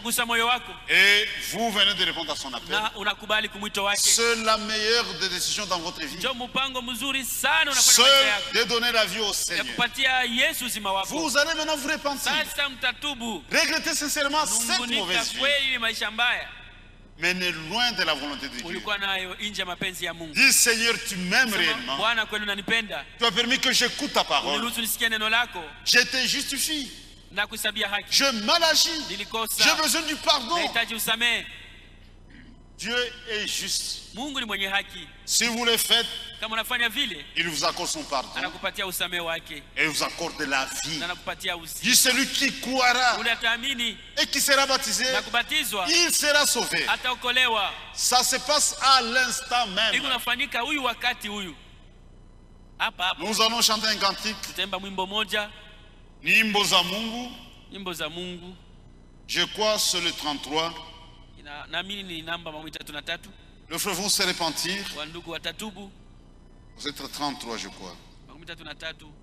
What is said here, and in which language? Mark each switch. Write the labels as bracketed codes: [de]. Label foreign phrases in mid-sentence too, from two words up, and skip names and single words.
[fr] Et vous venez de répondre à son appel. C'est la meilleure des décisions dans votre vie. C'est de donner la vie au Seigneur. Vous allez maintenant vous repentir. Regrettez sincèrement cette mauvaise vie. menée loin de la volonté de Dieu. [sw] Ulikuwa nayo nje ya mapenzi ya Mungu. [fr] Dis Seigneur, tu m'aimes réellement. [sw] Bwana kweli unanipenda. [fr] Tu as permis que j'écoute ta parole. [sw] Uniruhusu nisikie neno lako. [fr] Je te justifie. [sw] Nakuhesabia haki. [fr] Je mal agi. [sw] Nilikosa. [fr] J'ai besoin du pardon. [sw] Nahitaji usamehe. [fr] Dieu est juste. [sw] Mungu ni mwenye haki. [fr] Si vous le faites, [sw] kama unafanya vile, [fr] il vous accorde son pardon. [sw] Anakupatia usamehe wake. [fr] Et il vous accorde la vie. [sw] Anakupatia uzima. [fr] Dis celui qui croira [sw] ule ataamini [fr] et qui sera baptisé, [sw] na kubatizwa, [fr] il sera sauvé. [sw] Ataokolewa. [fr] Ça se passe à l'instant même. [sw] Iko nafanyika huyu wakati huyu. Hapa hapa. [fr] Nous allons chanter un cantique. [sw] Tutemba mwimbo moja. Nyimbo za Mungu. Nyimbo za Mungu. [fr] Je crois c'est le 33. [sw] Naamini ni namba 33. [fr] Le frère vont se repentir. [sw] Wandugu watatubu. [fr] Vous êtes 33 je crois. 33.